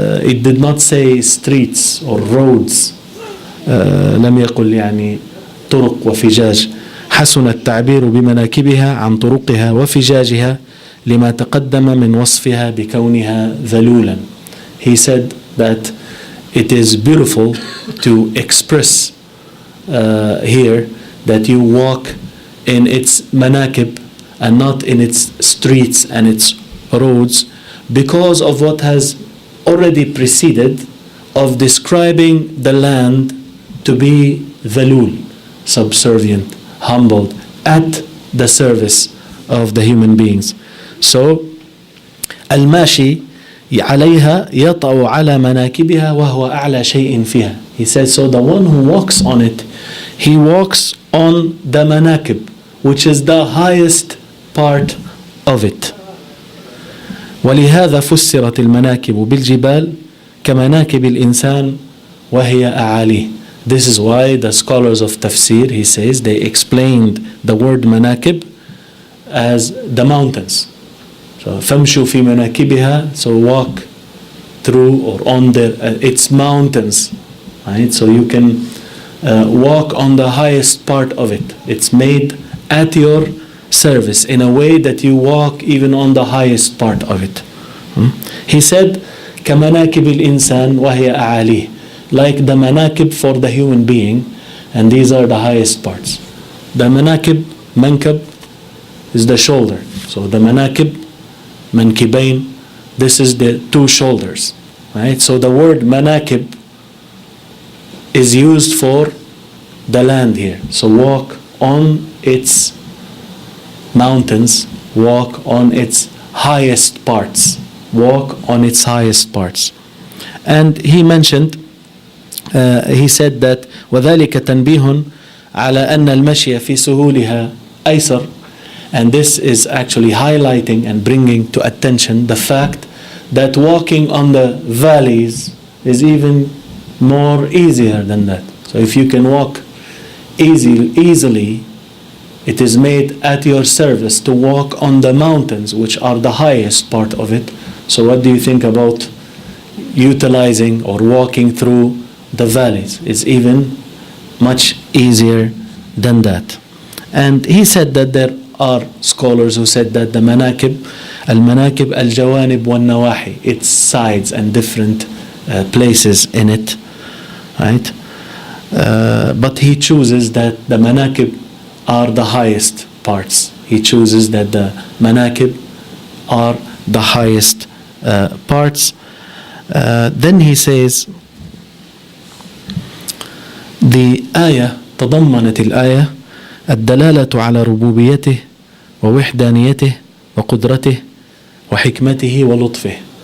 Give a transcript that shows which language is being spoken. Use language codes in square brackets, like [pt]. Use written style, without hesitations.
[en] It did not say streets or roads. [ar] لم يقل يعني طرق وفجاج. حسن التعبير بمناكبها عن طرقها وفجاجها لما تقدم من وصفها بكونها ذلولا. [en] He said that it is beautiful to express here that you walk in its manakib and not in its streets and its roads, because of what has already preceded of describing the land to be dhalul, subservient, humbled, at the service of the human beings. [ar] So الماشي عليها يطأ على مناكبها وهو أعلى شيء فيها. [en] He says, so the one who walks on it, he walks on the manakib, which is the highest part of it. [ar] ولهذا فسرت المناكب بالجبال كمناكب الإنسان وهي أعاليه. [en] This is why the scholars of tafsir, he says, they explained the word manakib as the mountains. So [ar] فَامْشُوا فِي مَنَاكِبِهَا, [en] so walk through or on its mountains, right? So you can walk on the highest part of it. It's made at your service in a way that you walk even on the highest part of it. He said, [ar] كَمَنَاكِبِ الْإِنسَانِ وَهِيَ أَعَالِيهِ, [en] like the manakib for the human being, and these are the highest parts. The manakib, mankab, is the shoulder. So the manakib, mankibain, this is the two shoulders, right? So the word manakib is used for the land here. So walk on its mountains, walk on its highest parts, walk on its highest parts. And he mentioned, he said that [ar] وَذَلِكَ تَنْبِيهٌ عَلَى أَنَّ الْمَشْيَ فِي سُهُولِهَا أَيْسَرٌ. [en] And this is actually highlighting and bringing to attention the fact that walking on the valleys is even more easier than that. So if you can walk easily, it is made at your service to walk on the mountains, which are the highest part of it. So what do you think about utilizing or walking through the valleys? It's even much easier than that. And he said that there are scholars who said that the manakib, [ar] al-manakib al-jawanib wal-nawahi, [en] its sides and different places in it, right? But he chooses that the manakib are the highest parts. He chooses that the manakib are the highest parts. Then he says, the ayah, [ar] تضمنت الآية الدلالة على ربوبيته ووحدانيته وقدرته وحكمته ولطفه.